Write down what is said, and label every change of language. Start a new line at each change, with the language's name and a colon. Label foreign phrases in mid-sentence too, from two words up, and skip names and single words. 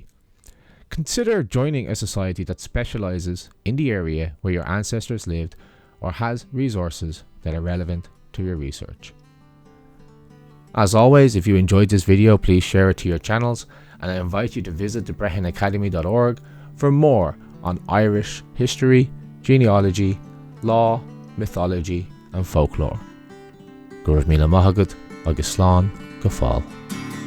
English: Consider joining a society that specialises in the area where your ancestors lived or has resources that are relevant to your research. As always, if you enjoyed this video, please share it to your channels, and I invite you to visit the BrehonAcademy.org for more on Irish history, genealogy, law, mythology, and folklore.
Irish: Go raibh míle maithagad agus slán go fáil.